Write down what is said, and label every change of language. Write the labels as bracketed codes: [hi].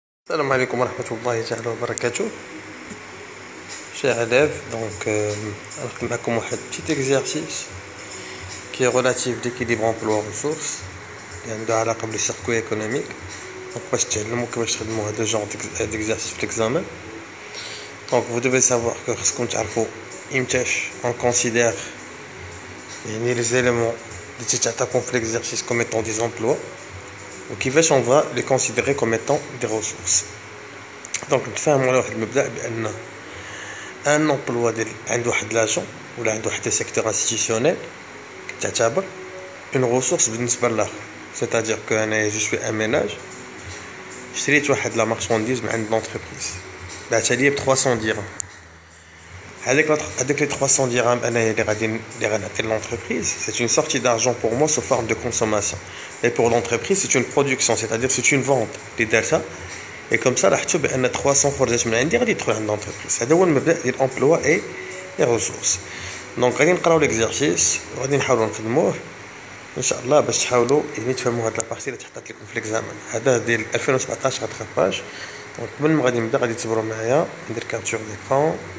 [ar] السلام عليكم ورحمة الله تعالى وبركاته. [fr] Chers élèves, donc on va commencer un petit exercice qui est relatif d'équilibre emploi-ressources et de علاقة avec le circuit économique. [ar] Donc باش تعلموا كيفاش تخدموا هذا [fr] genre d'exercice [ar] في l'examen. [fr] Donc vous devez savoir que [ar] خصكم تعرفوا إمتاش [fr] on considère يعني les éléments [ar] اللي تتعطاكم في [fr] l'exercice comme étant des emplois وكيفاش on va les considérer comme étant des ressources. [ar] Donc نتفاهموا على واحد المبدأ بأن un emploi عنده واحد لاجون ولا عنده واحد secteur institutionnel تعتبر une ressource بالنسبة للآخر. [fr] C'est-à-dire que أنا je suis un ménage [ar] شريت واحد [fr] لا marchandise [ar] من عند [fr] l'entreprise [ar] بعتها لي ب 300 درهم. هذيك [fr] les 300 dirhams [ar] أنا اللي غادي نعطي [fr] l'entreprise, c'est une sortie d'argent pour moi sous forme de consommation. Et pour l'entreprise, c'est une production, c'est-à-dire c'est une vente [ar] اللي دارتها. [fr] Et comme ça [ar] راح تشوف بأن 300 خرجت من عندي غادي تدخل عند l'entreprise. هذا هو المبدأ ديال [fr] l'emploi et les ressources. [ar] دونك غادي نقراو l'exercice وغادي نحاولوا نخدموه ان شاء الله باش تحاولوا يعني تفهموا هاد لابارتي اللي تحطات لكم في ليكزامان. هذا ديال 2017 غتخرج. دونك قبل ما غادي نبدا غادي تصبروا معايا ندير كابتور ديكرون.